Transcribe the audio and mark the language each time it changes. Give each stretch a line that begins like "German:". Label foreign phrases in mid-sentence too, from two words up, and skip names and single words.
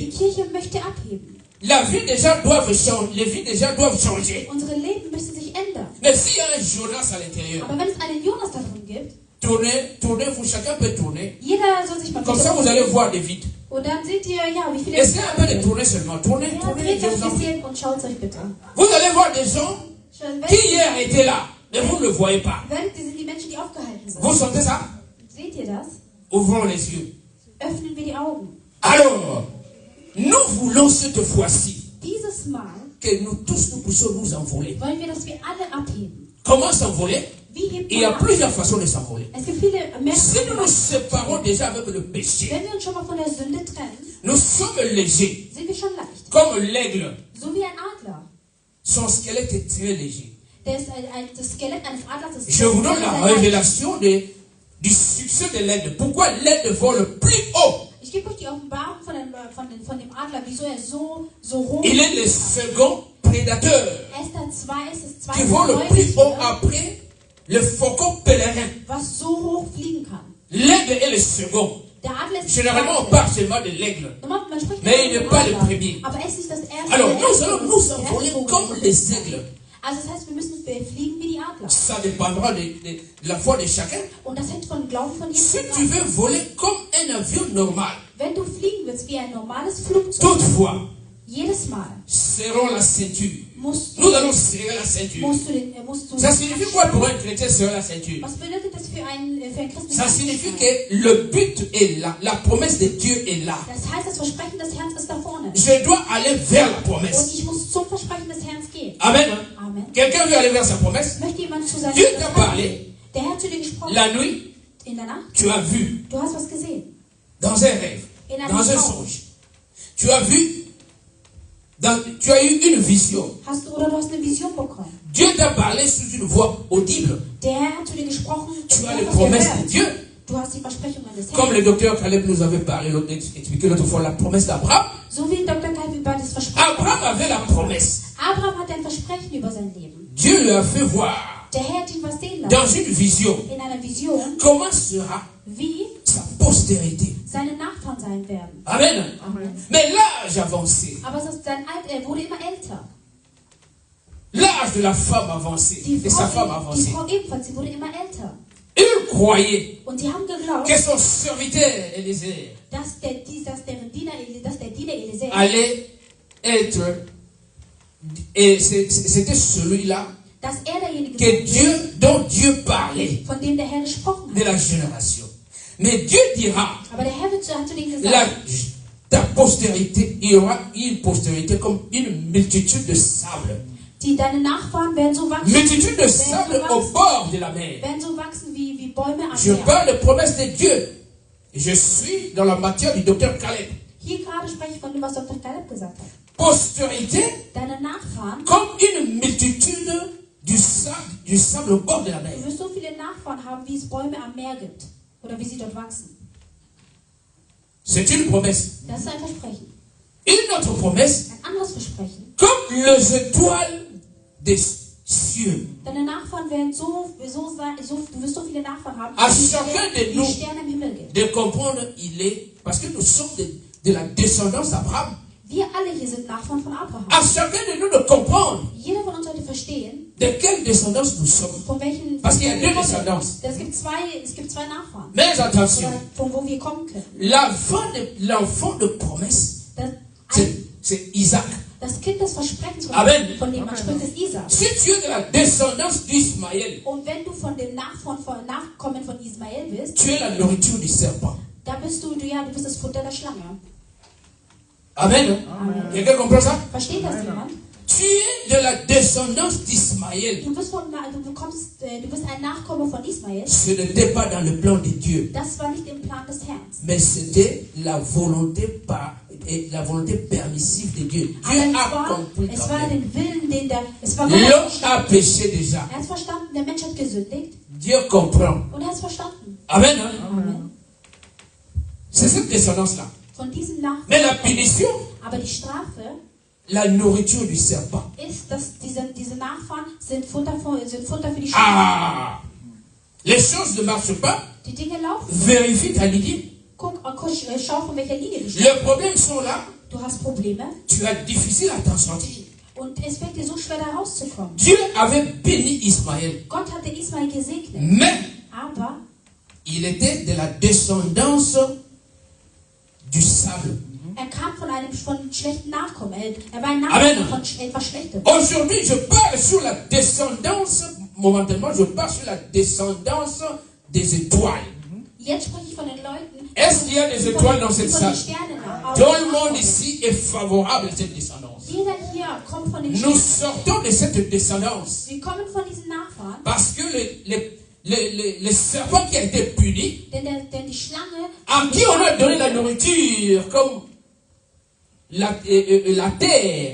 German: Die Kirche möchte abheben.
French: La vie déjà doivent changer. Les vies déjà doivent changer.
German: Unsere Leben müssen sich ändern.
French: Mais s'il y a un Jonas à l'intérieur,
German: Aber wenn es einen Jonas da drin gibt,
French: tournez, vous chacun peut tourner.
German: jeder soll sich mal
French: Comme ça, vous allez voir des vides.
German: und dann seht ihr, ja, wie viele...
French: Essayez un peu de tourner seulement. Tournez,
German: Ja,
French: tournez,
German: dreht
French: je
German: euch
French: vous
German: ein
French: en prie.
German: bisschen und schaut euch bitte.
French: Vous allez voir des gens
German: Schon,
French: qui hier étaient là, mais vous ne le voyez pas.
German: die sind die Menschen, die aufgehalten sind.
French: Vous sentez ça?
German: Seht ihr das?
French: Ouvrons les yeux.
German: Öffnen wir die Augen.
French: Alors, nous voulons cette fois-ci
German: Dieses Mal
French: que nous tous nous puissions nous envoler.
German: wollen wir, dass wir alle abheben.
French: Comment s'envoler?
German: Wie hebt
French: Il y a
German: man ab?
French: plusieurs façons de s'envoler.
German: Es gibt viele
French: Si nous nous
German: Merkmale.
French: séparons déjà avec le péché,
German: Wenn wir uns schon mal von der Sünde trennen,
French: nous sommes légers,
German: sind wir schon leicht.
French: comme l'aigle.
German: So wie ein Adler.
French: Son squelette est très léger.
German: Das Skelett eines Adlers ist
French: Je vous donne la
German: sehr leicht.
French: révélation du succès de l'aigle. Pourquoi l'aigle vole plus haut?
German: Ich gebe euch die Offenbarung von dem Adler, wieso er so hoch
French: Il est le second prédateur
German: Esther 2 ist das
French: qui
German: zweite
French: vole le plus haut
German: Säugetier,
French: après le faucon pèlerin.
German: was so hoch fliegen kann.
French: L'aigle est le second.
German: Der Adler ist
French: Généralement, on
German: das
French: parle seulement de l'aigle.
German: Normalerweise, man spricht
French: Mais il
German: nicht
French: n'est
German: vom
French: pas le
German: Adler,
French: premier.
German: aber es ist nicht das erste.
French: Alors, nous
German: Der
French: allons
German: erste
French: nous
German: Vogel.
French: envoler comme les aigles.
German: Also das heißt, wir müssen fliegen wie die Adler.
French: Ça dépendra de la foi de chacun.
German: Und das hängt von dem Glauben von
French: Si
German: jedem
French: tu
German: ab.
French: veux voler comme un avion normal,
German: Wenn du fliegen willst wie ein normales Flugzeug,
French: toutefois,
German: jedes Mal
French: serrons la ceinture.
German: musst
French: Nous allons serrer la ceinture.
German: du
French: Ça signifie quoi pour un chrétien serrer la ceinture?
German: Was bedeutet das für ein Christen?
French: Ça signifie que le but est là. La promesse de Dieu est là.
German: Das heißt, das Versprechen des Herrn ist da vorne.
French: Je dois aller vers la
German: Und
French: promesse.
German: ich muss zum Versprechen des Herrn gehen.
French: Amen.
German: Amen.
French: Quelqu'un veut aller vers sa promesse?
German: Möchte jemand zu seinem
French: Dieu t'a parlé.
German: Der Herr zu dir gesprochen
French: La nuit,
German: in der Nacht.
French: tu as vu
German: Du hast was gesehen.
French: dans un rêve, dans un songe. Tu as vu, tu as eu une vision.
German: Du hast eine Vision bekommen.
French: Dieu t'a parlé sous une voix audible.
German: Der Herr hat zu dir gesprochen.
French: Tu as
German: hast
French: les
German: was
French: promesses
German: gehört.
French: de Dieu.
German: Du hast die Versprechungen des
French: Comme
German: Herrn.
French: le docteur Caleb nous avait parlé, expliqué l'autre fois, la promesse d'Abraham.
German: So wie Dr. Kalb über das Versprechen.
French: Abraham avait la promesse.
German: Abraham hat ein Versprechen über sein Leben.
French: Dieu lui a fait voir
German: Der Herr hat ihn was sehen
French: dans
German: lassen.
French: une vision
German: In einer Vision,
French: comment sera
German: wie
French: sa postérité.
German: seine Nachfahren sein werden.
French: Amen.
German: Amen.
French: Mais l'âge avancé,
German: Aber er wurde immer älter.
French: l'âge de la femme avancé, et sa femme
German: Die
French: avancée,
German: Frau ebenfalls, sie wurde immer älter.
French: il croyait
German: Und sie haben geglaubt,
French: que son serviteur Élisée
German: dass der Diener Elisee
French: allait être, et c'était celui-là
German: dass derjenige
French: que Dieu, dont Dieu parlait
German: von dem der Herr gesprochen
French: de
German: hat.
French: la génération. Mais Dieu dira,
German: Aber der Herr hat zu denen
French: la,
German: gesagt,
French: ta postérité, il y aura une postérité comme une multitude de sable.
German: deine Nachfahren werden so wachsen,
French: Multitude de sable au bord de la mer.
German: werden so wachsen wie Bäume am
French: Je
German: Meer.
French: parle de promesses de Dieu. Je suis dans la matière du docteur Caleb.
German: Hier gerade spreche ich von dem, was Dr. Kaleb gesagt hat.
French: Postérité
German: Deine Nachfahren,
French: comme une multitude du sable au bord de la mer.
German: du wirst so viele Nachfahren haben, wie es Bäume am Meer gibt. Oder wie sie dort wachsen.
French: C'est une promesse.
German: Das ist ein Versprechen.
French: Une autre promesse,
German: Ein anderes Versprechen.
French: comme les étoiles des cieux.
German: Deine Nachfahren werden du wirst so viele Nachfahren haben,
French: À
German: wie
French: chacun de
German: die
French: nous
German: Sterne im Himmel gibt.
French: de comprendre, il est, parce que nous sommes de la descendance d'Abraham.
German: Wir alle hier sind Nachfahren von Abraham.
French: À chacun de nous de comprendre
German: Jeder von uns sollte verstehen,
French: de quelle descendance nous sommes.
German: von welchen...
French: Parce qu'il y a deux descendances.
German: Es gibt zwei Nachfahren.
French: Mais attention,
German: Oder von wo wir kommen können.
French: l'enfant de promesse,
German: Das,
French: c'est Isaac.
German: das Kind des Versprechens,
French: Amen.
German: von dem man spricht, ist Isaac.
French: Si tu es de la descendance d'Ismaël,
German: Und wenn du von dem Nachkommen von Ismael bist,
French: tu es la nourriture du serpent.
German: da bist du bist das Futter der Schlange.
French: Amen. Quelqu'un comprend ça?
German: Versteht das jemand?
French: Tu es de la descendance d'Ismaël.
German: Du bist ein Nachkomme von Ismael.
French: Ce n'était pas dans le plan de Dieu,
German: Das war nicht im Plan des Herrn.
French: mais c'était la volonté permissive de Dieu. Dieu a compris
German: Es
French: quand
German: war
French: même.
German: den Willen, es war
French: L'homme a péché déjà.
German: Er hat verstanden, der Mensch hat gesündigt
French: Dieu comprend.
German: und er hat es verstanden.
French: Amen.
German: Amen.
French: C'est cette descendance-là.
German: Von diesem
French: Mais la
German: Nachkommen.
French: punition,
German: Aber die Strafe
French: la nourriture du serpent.
German: ist, dass diese Nachfahren sind Futter für die Schlange. Ah!
French: Les choses ne marchent pas
German: Die Dinge laufen.
French: Vérifie ta ligne.
German: Schau, von welcher Linie du stehst.
French: Les problèmes sont là.
German: Du hast Probleme.
French: Tu as difficile à t'en sortir.
German: Und es fällt dir so schwer, da rauszukommen.
French: Dieu avait béni Ismaël.
German: Gott hatte Ismael gesegnet.
French: Mais
German: Aber
French: il était de la descendance du sable.
German: kam von schlechten Nachkommen. War ein Nachkommen von etwas Schlechtem.
French: Aujourd'hui, je parle sur la descendance, momentanément, je parle sur la descendance des étoiles.
German: Jetzt spreche ich von den Leuten.
French: Est-ce qu'il y a des étoiles dans cette salle? Tout le monde ici est favorable à cette descendance.
German: Jeder hier kommt von den
French: Nous sortons de cette descendance.
German: Wir kommen von diesen Nachfahren.
French: Parce que le serpent qui a été puni,
German: Denn die Schlange,
French: à qui on a donné la nourriture, comme la terre,